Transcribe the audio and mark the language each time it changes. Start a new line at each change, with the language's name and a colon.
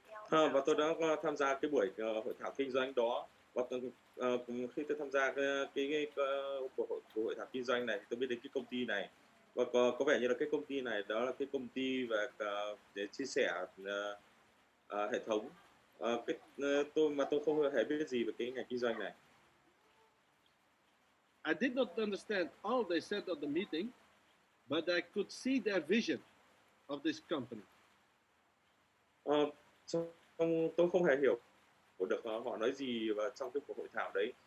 Vietnamese: Và tôi đã tham gia cái buổi hội thảo kinh doanh đó. Và khi tôi tham gia cái hội thảo kinh doanh này, tôi biết đến cái công ty này. Và có vẻ như là cái công ty này đó là cái công ty để chia sẻ hệ thống. Tôi không hề biết gì về cái ngành kinh doanh này.
English: I did not understand all they said at the meeting, but I could see their vision of this company.
Vietnamese: Tôi không hề hiểu được họ nói gì và trong cái cuộc hội thảo đấy.